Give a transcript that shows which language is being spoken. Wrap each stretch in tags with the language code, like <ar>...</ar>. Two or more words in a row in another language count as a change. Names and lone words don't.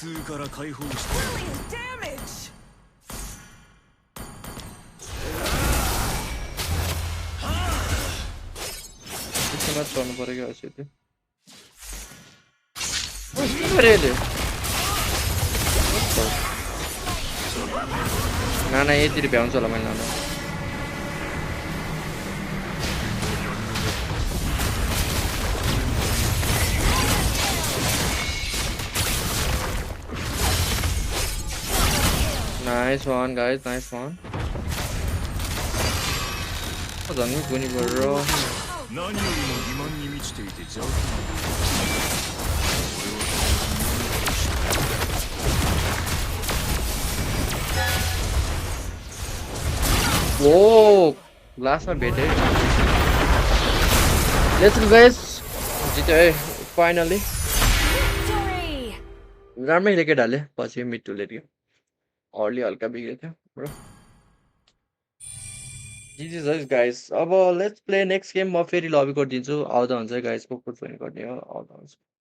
<ja>から解放して</ja> <en>Damage!</en> <ne>त्यसमा चढ्नु पर्यो कि अझै त्यो के गरे यसले नाना यतिर भ्याउँछ होला मैले नाना</ne> <en>Nice one, guys. Nice one.</en> <ne>झन् गुनी बरो</ne> <ja>何よりも欺瞞に満ちていて邪悪 Whoa!</ja> <en>Last one भेटे Let's go, guys.</en> <ne>जित्यो है फाइनली राम्रै लेके ढाले पछि</ne> <en>mid to late</en> <ne>अर्ली हल्का बिग्रेको थियो ब्रो जिजिस गाइस अब</ne> <en>let's play next game</en> <ne>म फेरि लबी गरिदिन्छु आउँदा हुन्छ गाइस को जोइन गर्ने हो आउँदा हुन्छ</ne>